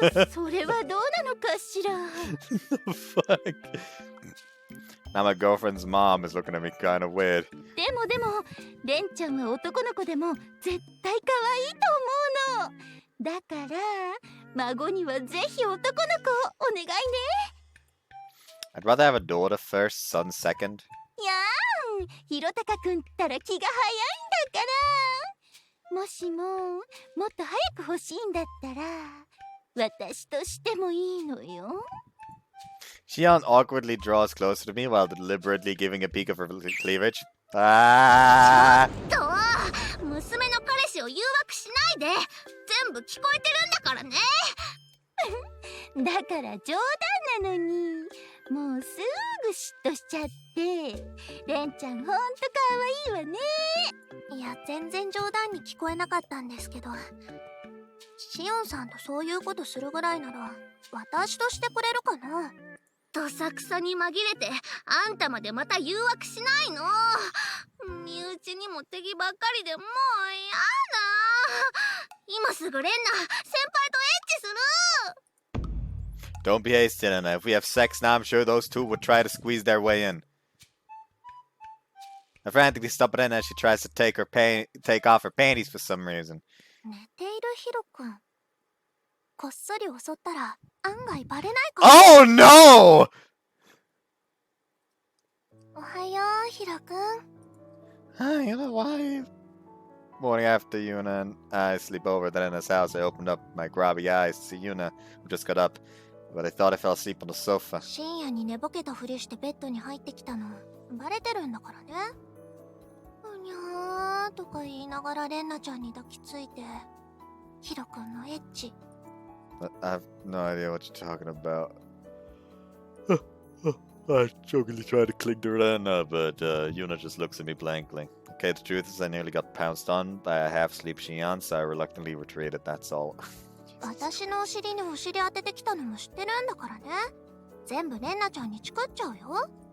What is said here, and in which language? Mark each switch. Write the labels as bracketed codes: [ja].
[ja] それはどうなのかしら。 [en] Fuck. Now my girlfriend's mom is looking at me kind of weird. [ja] でもレンちゃんは男の子でも絶対可愛いと思うの。だから孫にはぜひ男の子をお願いね。 [en] I'd rather have a daughter first, son second. [ja] やーん、ひろたかくんったら気が早いんだから。もしももっと早く欲しいんだったら私としてもいいのよ。 [en] Xion awkwardly draws closer to me while deliberately giving a peek of her cleavage. Ah! [ja] と娘の彼氏を誘惑しないで。全部聞こえてるんだからね。だから冗談なのに、もうすぐ嫉妬しちゃって。レンちゃんほんとかわいいわね。いや、全然冗談に聞こえなかったんですけど、シオンさんとそういうことするぐらいなら私としてくれるかな。どさくさに紛れてあんたまでまた誘惑しないの。身内にも敵ばっかりでもうやだ。今すぐレンナ先輩とエッチする。 [en] Don't be hasty, Renna. If we have sex now, I'm sure those two would try to squeeze their way in. I frantically stop Renna as she tries to take off her panties for some reason. [ja] 寝ているヒロ君、こっそり襲ったら案外バレないかも。 [en] Oh no! [ja] おはよう、ヒロ君。 [en] Hi, Yuna, why? Morning after Yuna and I sleep over at Renna's house, I opened up my grubby eyes to see Yuna, who just got up, but I thought I fell asleep on the sofa. [ja] 深夜に寝ぼけたふりしてベッドに入ってきたのバレてるんだからね。うにゃーとか言いながらレンナちゃんに抱きついて、ヒロ君のエッチ。 [en] I have no idea what you're talking about. I jokingly tried to cling to Renna, but Yuna just looks at me blankly. Okay, the truth is I nearly got pounced on by a half-sleep Xian, so I reluctantly retreated, that's all. [ja] 私のお尻にお尻当ててきたのも知ってるんだからね。全部レンナちゃんにチクっちゃうよ。